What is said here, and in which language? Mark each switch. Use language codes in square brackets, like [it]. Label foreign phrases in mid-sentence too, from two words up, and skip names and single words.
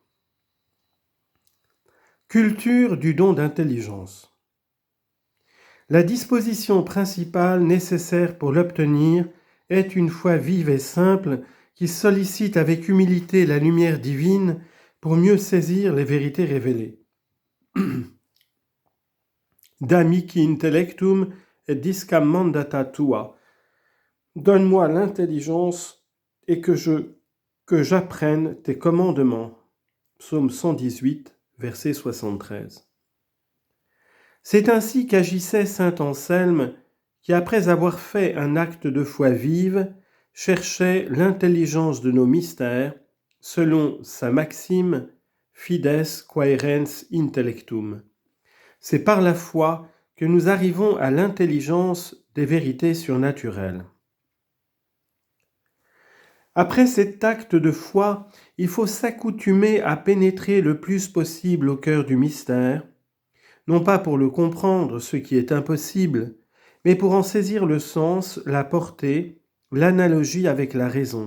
[fr] Culture du don d'intelligence. La disposition principale nécessaire pour l'obtenir est une foi vive et simple qui sollicite avec humilité la lumière divine pour mieux saisir les vérités révélées. [la] Da mihi intellectum et discam mandata tua. [fr] Donne-moi l'intelligence et que j'apprenne tes commandements. Psaume 118, verset 73. C'est ainsi qu'agissait saint Anselme, qui, après avoir fait un acte de foi vive, cherchait l'intelligence de nos mystères, selon sa maxime [la] Fides quaerens intellectum. [fr] C'est par la foi que nous arrivons à l'intelligence des vérités surnaturelles. Après cet acte de foi, il faut s'accoutumer à pénétrer le plus possible au cœur du mystère, non pas pour le comprendre, ce qui est impossible, mais pour en saisir le sens, la portée, l'analogie avec la raison.